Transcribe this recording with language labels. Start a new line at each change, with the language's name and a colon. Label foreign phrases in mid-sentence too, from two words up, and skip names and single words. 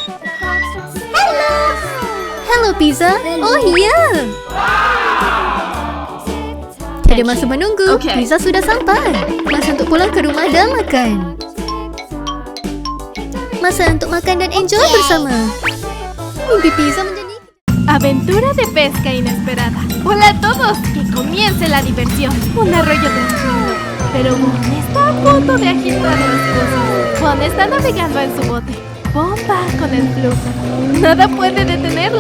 Malay: Hello pizza. Oh iya. Ada masa menunggu. Okay. Pizza sudah sampai. Masa untuk pulang ke rumah dan makan. Masa untuk makan dan enjoy bersama. Mimpi pizza menjadi
Spanish: Aventura de pesca inesperada. Hola a todos, que comience la diversión. Un arroyo tranquilo, pero Bon está a punto de agitar las cosas. Bon está navegando en su bote. Bon va con el flujo. Nada puede detenerlo.